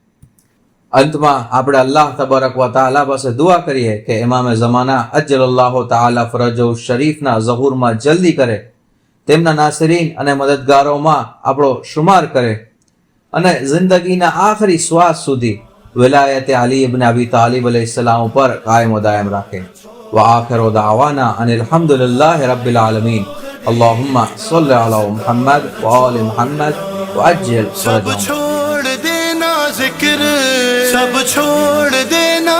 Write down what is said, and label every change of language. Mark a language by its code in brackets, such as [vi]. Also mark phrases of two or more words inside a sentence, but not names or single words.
[gu] અંતમાં આપણે અલ્લાહ તબારક વ તઆલા પાસે દુઆ કરીએ કે ઇમામે ઝમાના અજ્જલલ્લાહુ તઆલા ફરજહુ શરીફના ઝહૂરમાં જલ્દી કરે, તેમના નાસરીન અને મદદગારોમાં આપણો શુમાર કરે, અને જિંદગીના આખરી શ્વાસ સુધી વિલાયતે અલી ઇબ્ન અબી તાલિબ અલૈહિસ્સલામ ઉપર કાયમ દાયમ રાખે. [ar] و آخر دعوانا أن الحمد لله رب العالمين. اللهم صل على محمد وآل محمد وعجل [hi] सब [ar] فرجهم. [hi] छोड़ देना जिक्र, सब छोड़ दे